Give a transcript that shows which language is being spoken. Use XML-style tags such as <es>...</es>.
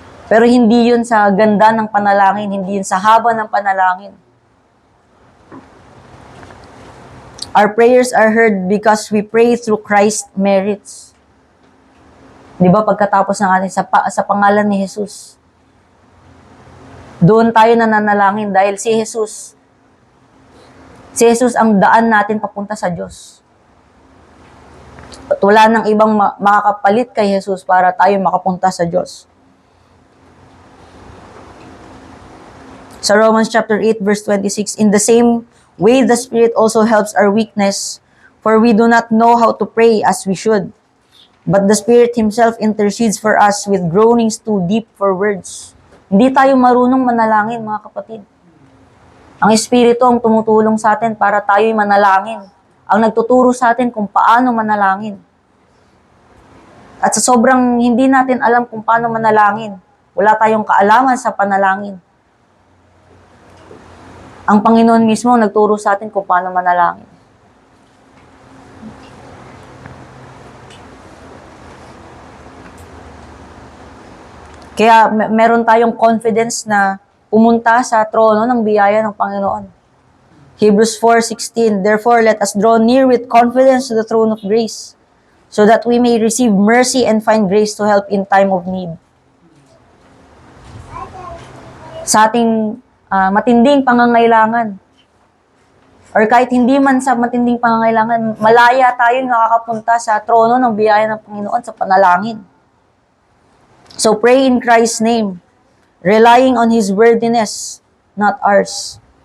<tl>Pero hindi yun sa ganda ng panalangin, hindi yun sa haba ng panalangin.</tl> <en>Our prayers are heard because we pray through Christ's merits.</en> <tl>Di ba pagkatapos ng ating sa pangalan ni Jesus, doon tayo nananalangin dahil si Jesus ang daan natin papunta sa Diyos. At wala nang ibang makakapalit kay Jesus para tayo makapunta sa Diyos.</tl> <en>Sa Romans chapter 8 verse 26, in the same way the Spirit also helps our weakness, for we do not know how to pray as we should. But the Spirit Himself intercedes for us with groanings too deep for words.</en> <tl>Hindi tayo marunong manalangin, mga kapatid. Ang Espiritu ang tumutulong sa atin para tayo'y manalangin. Ang nagtuturo sa atin kung paano manalangin. At sa sobrang hindi natin alam kung paano manalangin, wala tayong kaalaman sa panalangin. Ang Panginoon mismo ang nagturo sa atin kung paano manalangin. Kaya meron tayong confidence na pumunta sa trono ng biyaya ng Panginoon.</tl> <en>Hebrews 4:16, therefore let us draw near with confidence to the throne of grace, so that we may receive mercy and find grace to help in time of need.</en> <tl>Sa ating matinding pangangailangan, or kahit hindi man sa matinding pangangailangan, malaya tayong nakakapunta sa trono ng biyaya ng Panginoon sa panalangin.</tl> <en>So pray in Christ's name, relying on His worthiness, not ours.</en>